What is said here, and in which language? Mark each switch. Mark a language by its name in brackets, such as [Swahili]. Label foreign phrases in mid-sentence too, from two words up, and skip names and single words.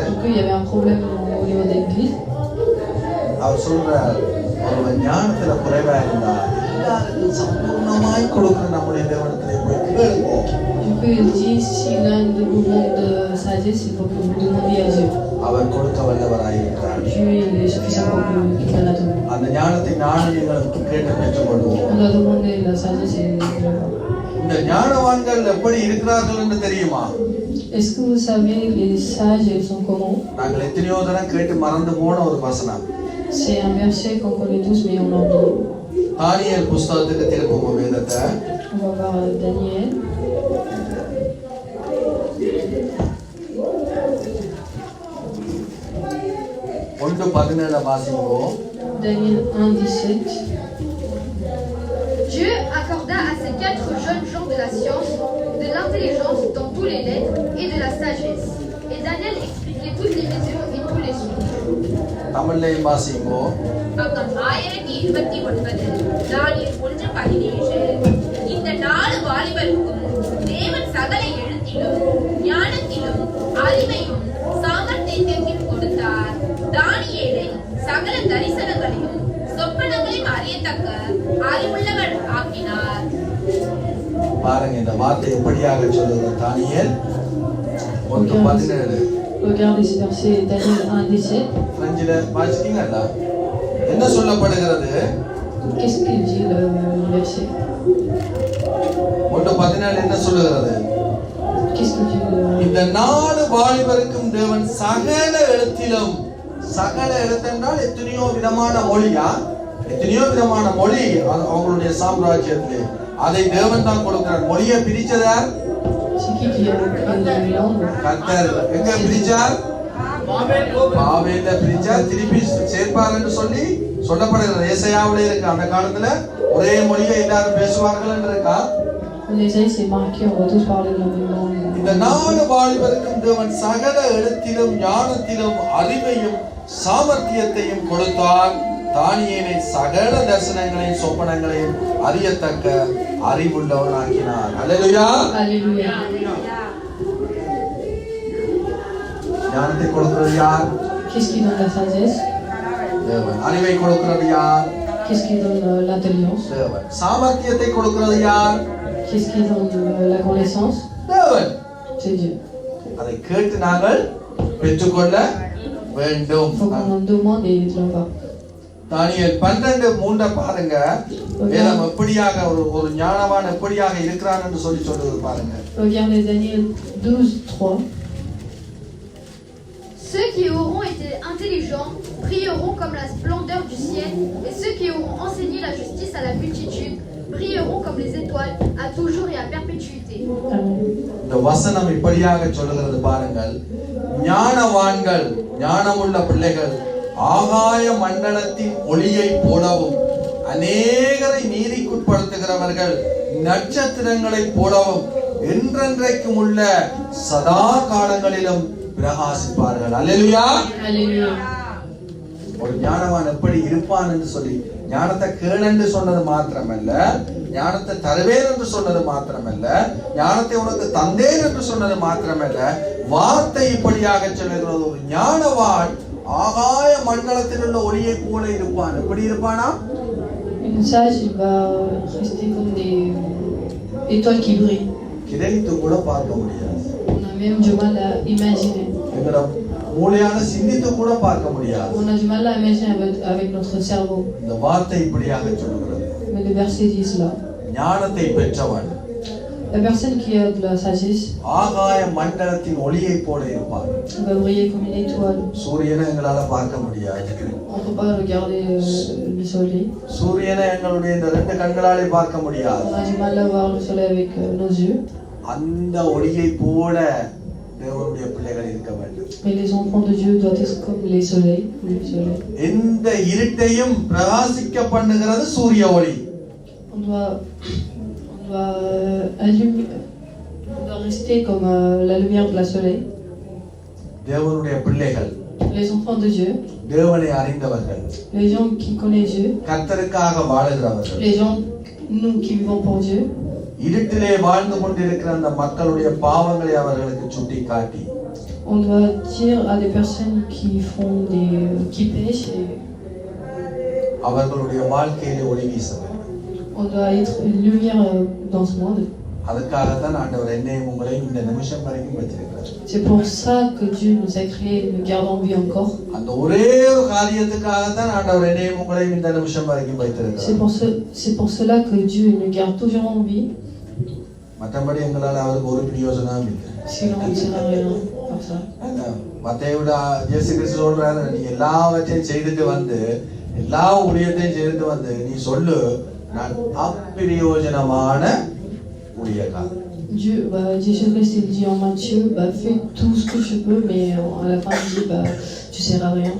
[French] Du coup, il y avait un problème au niveau de l'église. [Tamil] அவர் சொல்றார், ஒருவன் ஞானத்துல குறைவா இருந்தா எல்லாருக்கும் சம்பூர்ணமாய் கொடுக்கிற நம்முடைய தேவனிடத்திலே போய் கேளுங்க. [French] Du coup, il dit, si l'un de vous manque de sagesse, il faut que vous demandiez à Dieu. [Tamil] அவர் கொடுக்க வல்லவராயிருக்கிறார். [French] Dieu, il est suffisant pour qu'il va la donner. [Tamil] அந்த ஞானத்தை நானும் நீங்களும் கேட்டு பெற்றுக்கொள்வோம். [French] On doit demander la sagesse et [Tamil] இந்த ஞானவான்கள் எப்படி இருக்கிறார்கள் என்று தெரியுமா? [French] Est-ce que vous savez les sages, ils sont comment? [Tamil] நாங்கள் எத்தனையோ தரம் கேட்டு மறந்து போன ஒரு வசனம். [French] C'est un verset qu'on connaît tous, mais on l'oublie. [Tamil] தானியேல் புஸ்தகத்துக்கு திருப்பும் வேதத்தை. [French] On va voir Daniel. [Tamil] ஒன்று 17 வாசிப்போம். [French] Daniel 1:17. Dieu accorda à ces 4 jeunes gens de la science, de l'intelligence dans tous les lettres et de la sagesse. Et Daniel expliquait toutes les visions et tous les songes. [Tamil] தமிழ்லையும் வாசிப்போம். பக்கம் 1029 தானியேல் 1:17 இந்த 4 வாலிபருக்கும் தேவன் சகல எழுத்திலும் ஞானத்திலும் அறிவையும் சாமர்த்தியத்தையும் கொடுத்தார். தானியேலை சகல தரிசனங்களையும் சொப்பனங்களையும் அறியத்தக்க அறிவுள்ளவன் ஆக்கினார். பாருங்க இந்த வார்த்தை எப்படியாக சொல்லுது. தானியேல் 1:17. [French] Regardez ce verset, Daniel 1:17. [Tamil] பிரெஞ்சில வாசிட்டீங்களா? என்ன சொல்லப்படுகிறது? [French] Qu'est-ce qu'il dit le verset? [Tamil] 1:17 என்ன சொல்லுகிறது? [French] Qu'est-ce qu'il dit le [Tamil] இந்த 4 வாலிபருக்கும் தேவன் சகல எழுத்திலும், சகல எழுத்தென்றால் எத்தனையோ விதமான மொழியா, எத்தனையோ விதமான மொழி அவங்களுடைய சாம்ராஜ்யத்திலே, அதை தேவன் தான் கொடுக்கிறார். மொழியை பிரிச்சதார் [French] C'est qui a créé la langue? [Tamil] கர்த்தர். எங்க பிரிச்சார்? பாபேல்ல பிரிச்சார். திருப்பி சேர்ப்பார் என்று சொல்லி சொல்லப்படுகிறது. ஏசாயாவிலே இருக்கு. அந்த காலத்துல ஒரே மொழியை எல்லாரும் பேசுவார்கள் என்று இருக்கா? [French] En Ésaïe, c'est marqué, on va tous parler de la même langue. [Tamil] இந்த 4 வாலிபருக்கும் தேவன் சகல இடத்திலும் ஞானத்திலும் அறிவையும் சாமர்த்தியத்தையும் கொடுத்தார். தானியேலை சகல தரிசனங்களையும் சொப்பனங்களையும் அறியத்தக்க அறிவுள்ளவனாக்கினார். அல்லேலூயா. [French] Alléluia. [Tamil] ஞானத்தை கொடுக்கிறது யார்? [French] Qu'est-ce qui donne la sagesse? [Tamil] தேவன். அறிவை கொடுக்கிறது யார்? [French] Qu'est-ce qui donne l'intelligence? [Tamil] தேவன். சாமர்த்தியத்தை கொடுக்கிறது யார்? [French] Qu'est-ce qui donne la connaissance? [Tamil] தேவன். [French] C'est Dieu. [Tamil] அதை கேட்டு நாங்கள் பெற்றுக்கொள்ள வேண்டும். [French] Il faut qu'on en demande et il va. [Tamil] தானியேல் 12:3 பாருங்க. வேதம் எப்படியாக ஒரு ஞானவான் எப்படியாக இருக்கிறான் என்று சொல்லுது பாருங்க. [French] Regardez Daniel 12:3. Ceux qui auront été intelligents brilleront comme la splendeur du ciel, et ceux qui auront enseigné la justice à la multitude brilleront comme les étoiles, à toujours et à perpétuité. [Tamil] இந்த வசனம் இப்படியாக சொல்லுகிறது பாருங்கள். ஞானவான்கள், ஞானமுள்ள பிள்ளைகள் ஆகாய மண்டலத்தின் ஒளியை போலவும், அநேகரை நீதிக்குட்படுத்துகிறவர்கள் நட்சத்திரங்களை போலவும் என்றென்றைக்கும் உள்ள சதா காலங்களிலும் பிரகாசிப்பார்கள். அல்லேலூயா. Alléluia. ஒரு ஞானவான் எப்படி இருப்பான் என்று சொல்லி ஞானத்தை கேளென்று சொன்னது மாத்திரமல்ல, ஞானத்தை தருவேன் என்று சொன்னது மாத்திரமல்ல, ஞானத்தை உனக்கு தந்தேன் என்று சொன்னது மாத்திரமல்ல, வார்த்தை இப்படியாக சொல்லுகிறது. ஒரு ஞானவான் ஆகாய மண்டலத்தில் உள்ள ஒளியை போல இருப்பான். எப்படி இருப்பானா? [French] Une sage, il va rester comme des étoiles qui brillent. [Tamil] கிரகித்து கூட பார்க்க முடியாது. [French] On a même du mal à imaginer. [Tamil] எங்களோட மூளையால சிந்தித்து கூட பார்க்க முடியாது. [French] On a du mal à imaginer avec notre cerveau. [Tamil] இந்த வார்த்தை இப்படியாக சொல்லுகிறது. [French] Mais le verset dit cela. [Tamil] ஞானத்தை பெற்றவன் [French] La personne qui a de la sagesse [Tamil] ஆகாய மண்டலத்தின் ஒளியை போல இருப்பான். [French] va briller comme une étoile. [Tamil] சூரியனை எங்களால பார்க்க முடியாது. [French] On ne peut pas regarder le soleil. [Tamil] சூரியனை எங்களுடைய இந்த 2 கண்களாலே பார்க்க முடியாது. [French] On a du mal à voir le soleil avec nos yeux. [Tamil] அந்த ஒளியை போல தேவனுடைய பிள்ளைகள் இருக்க வேண்டும். [French] Mais les enfants de Dieu doivent être comme les soleils. Le soleil. [Tamil] எந்த இருட்டையும் பிரகாசிக்க பண்ணுகிறது சூரிய ஒளி. [French] On doit allumer. On doit rester comme la lumière de la soleil. [Tamil] தேவனுடைய பிள்ளைகள், [French] Les enfants de Dieu, [Tamil] தேவனை அறிந்தவர்கள், [French] les gens qui connaissent Dieu, [Tamil] கர்த்தருக்காக வாழுகிறவர்கள், [French] les gens, nous qui vivons pour Dieu, [Tamil] இருட்டிலே வாழ்ந்து கொண்டிருக்கிற அந்த மக்களுடைய பாவங்களை அவர்களுக்கு சுட்டி காட்டி [French] on doit dire à des personnes qui pêchent, et [Tamil] அவர்களுடைய வாழ்க்கையிலே ஒளி வீச வேண்டும். [French] on doit être une lumière dans ce monde. [Tamil] அதுக்காகத்தான் ஆண்டவர் என்னையும் உங்களையும் இந்த நிமிஷம் வரைக்கும் வச்சிருக்கிறார். [French] C'est pour ça que Dieu nous a créés et nous garde en vie encore. [Tamil] அந்த ஒரே ஒரு காரியத்துக்காகத்தான் ஆண்டவர் என்னையும் உங்களையும் இந்த நிமிஷம் வரைக்கும் வைத்திருக்கிறார். [French] C'est pour cela que Dieu nous garde toujours en vie. [Tamil] மற்றபடி எங்களால் அவருக்கு ஒரு பிரயோஜனமும் இல்லை. [French] Sinon on ne sert à rien par ça. [Tamil] மத்தையோட இயேசு கிறிஸ்து சொல்றாரு, நீ எல்லாவற்றையும் செய்துட்டு வந்து எல்லா ஊழியத்தையும் செய்துட்டு வந்து நீ சொல்லு, நான் அப்பிரயோஜனமான ஊழியக்காரன். [French] Jésus-Christ il dit en Matthieu, fais tout ce que tu peux, mais à la fin il dit, tu sers à rien.